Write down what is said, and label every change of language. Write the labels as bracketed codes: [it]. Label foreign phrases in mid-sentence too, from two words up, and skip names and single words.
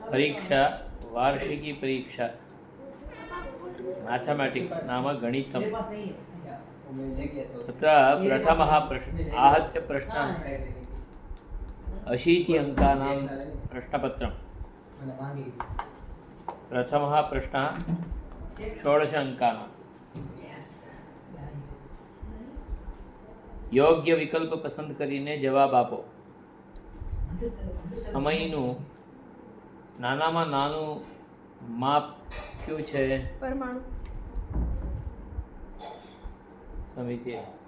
[sa] परीक्षा वार्षिकी परीक्षा मैथमेटिक्स नाम गणितम्। तत्र प्रथमः प्रश्नः आहत्य प्रश्नः 80 अङ्कानां प्रश्नपत्रम्। प्रथमः प्रश्नः 16 अङ्कानां। [gu] યોગ્ય વિકલ્પ પસંદ કરીને જવાબ આપો. સમયનું નાનામાં નાનું માપ કયું છે? પરમાણુ. સમજીએ.